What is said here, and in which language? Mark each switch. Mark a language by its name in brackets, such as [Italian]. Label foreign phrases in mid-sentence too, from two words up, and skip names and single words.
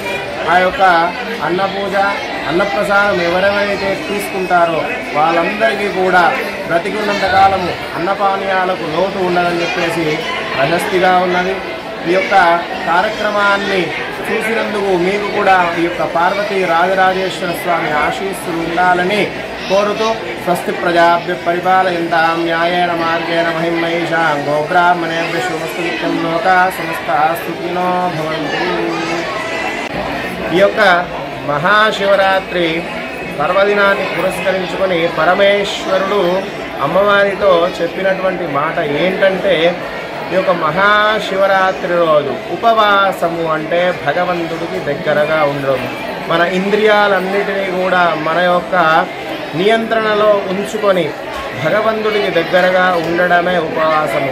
[Telugu] ఆ యొక్క అన్నపూజ అన్నప్రసాదం ఎవరెవరైతే తీసుకుంటారో వాళ్ళందరికీ కూడా బ్రతికున్నంతకాలము అన్నపానీయాలకు లోటు ఉండదని చెప్పేసి ప్రశస్తిగా ఉన్నది. ఈ యొక్క కార్యక్రమాన్ని చూసినందుకు మీకు కూడా ఈ యొక్క పార్వతీ రాజరాజేశ్వర స్వామి ఆశీస్సులు ఉండాలని కోరుతూ [Sanskrit] स्वस्ति प्रजाभ्यः परिपालयन्तां न्याय्येन मार्गेण महीम्महीशाः गोब्राह्मणेभ्यः शुभमस्तु नित्यं लोकाः समस्ताः सुखिनो भवन्तु. [Telugu] ఈ యొక్క మహాశివరాత్రి పర్వదినాన్ని పురస్కరించుకొని పరమేశ్వరుడు అమ్మవారితో చెప్పినటువంటి మాట ఏంటంటే, ఈ యొక్క మహాశివరాత్రి రోజు ఉపవాసము అంటే భగవంతుడికి దగ్గరగా ఉండడం, మన ఇంద్రియాలన్నిటినీ కూడా మన యొక్క నియంత్రణలో ఉంచుకొని భగవంతుడికి దగ్గరగా ఉండడమే ఉపవాసము.